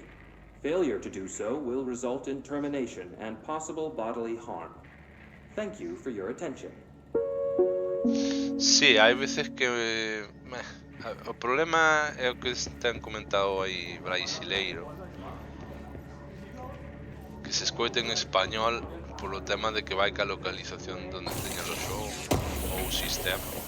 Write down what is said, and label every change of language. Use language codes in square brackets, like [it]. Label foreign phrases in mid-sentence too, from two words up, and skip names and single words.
[en] Failure to do so will result in termination and possible bodily harm. Thank you for your attention. [gl] Sí, hai veces que o problema é o que ten comentado aí brasileiro, que se escoita en español polo tema de que vai ca localización donde teña o xogo ou o sistema.